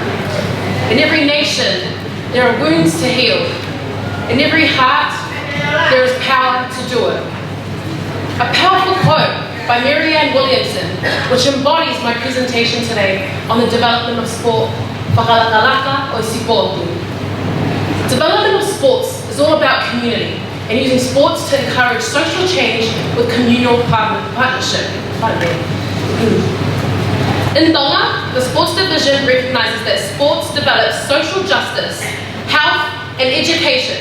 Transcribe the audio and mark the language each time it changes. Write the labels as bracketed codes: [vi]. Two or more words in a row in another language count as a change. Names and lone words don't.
[en] In every nation, there are wounds to heal. In every heart, there is power to do it. A powerful quote by Marianne Williamson, which embodies my presentation today on the development of sport, [to] whakalakalaka o sipotu. [en] Development of sports is all about community and using sports to encourage social change with communal partnership. In Tonga, the sports division recognizes that sports develops social justice, health, and education.